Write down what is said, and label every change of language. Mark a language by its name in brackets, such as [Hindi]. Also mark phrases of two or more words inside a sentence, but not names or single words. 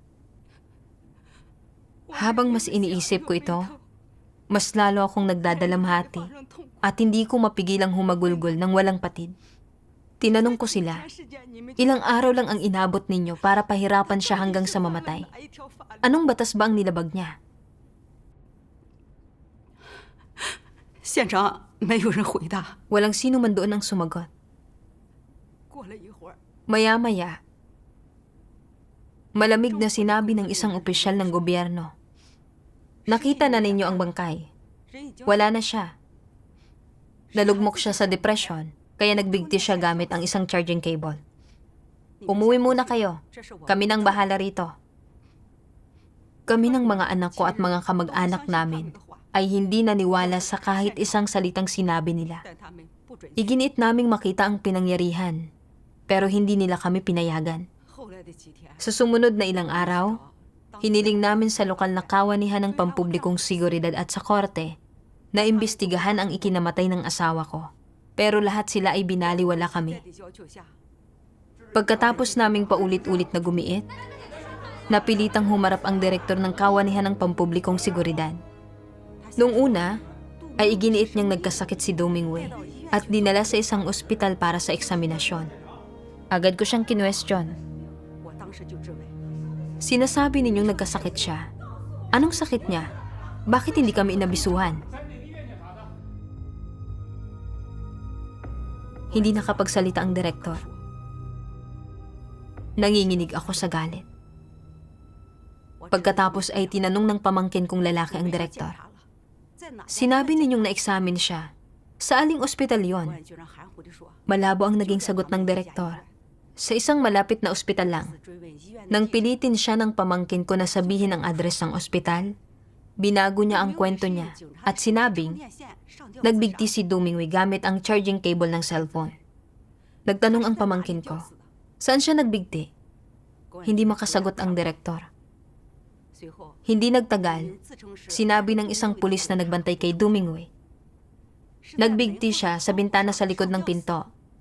[Filipino] Habang mas iniisip ko ito, Mas lalo akong nagdadalamhati at hindi ko mapigilang humagulgol ng walang patid. Tinanong ko sila, ilang araw lang ang inabot ninyo para pahirapan siya hanggang sa mamatay? Anong batas ba ang nilabag niya? [Chinese] 县长，没有人回答。 [Filipino] Walang sino man doon ang sumagot. [Chinese] 过了一会儿， [Filipino] Maya-maya, malamig na sinabi ng isang opisyal ng gobyerno. Nakita na ninyo ang bangkay. Wala na siya. Nalugmok siya sa depression, kaya nagbigti siya gamit ang isang [English] charging cable. [Filipino] Umuwi muna kayo. Kami nang bahala rito. Kami ng mga anak ko at mga kamag-anak namin ay hindi naniwala sa kahit isang salitang sinabi nila. [Chinese] 但他们不准。 [Filipino] Iginiit naming makita ang pinangyarihan, pero hindi nila kami pinayagan. [Chinese] 后来的几天， [Filipino] Sa sumunod na ilang araw, hiniling namin sa lokal na kawanihan ng pampublikong seguridad at sa korte na imbestigahan ang ikinamatay ng asawa ko. Pero lahat sila ay binaliwala [Chinese] 在 [Filipino] kami. [Chinese] 地窖救下， [Filipino] Pagkatapos naming paulit-ulit na gumiit, napilitang humarap ang direktor ng kawanihan ng pampublikong seguridad. Noong una, ay iginiit niyang nagkasakit si Domingway at dinala sa isang ospital para sa eksaminasyon. Agad ko siyang kinwestiyon. [Chinese] 我当时就质问： [Filipino] Sinasabi ninyong nagkasakit siya. Anong sakit niya? Bakit hindi kami inabisuhan? Hindi nakapagsalita ang direktor. Nanginginig ako sa galit. Pagkatapos ay tinanong ng pamangkin kong lalaki ang direktor. [Chinese] 在哪？ [Filipino] Sinabi ninyong na-examine siya. Sa aling ospital [Chinese] 官 [Filipino] yon? [Chinese] 居然含糊地说： [Filipino] Malabo ang naging sagot ng direktor. Sa isang malapit na ospital lang. [Chinese] 追问医院的 [Filipino] Nang pilitin siya ng pamangkin ko na sabihin ang address ng ospital, binago niya ang kwento niya at sinabing [Chinese] 面线上吊 [Filipino] nagbigti si Domingway gamit ang [English] charging cable [Filipino] ng cellphone. Nagtanong ang pamangkin ko, saan siya nagbigti? Hindi makasagot ang direktor. [Chinese] 随后， [Filipino] Hindi nagtagal, [Chinese] 自称是 [Filipino] sinabi ng isang pulis na nagbantay kay Domingway. Nagbigti siya sa bintana sa likod ng pinto.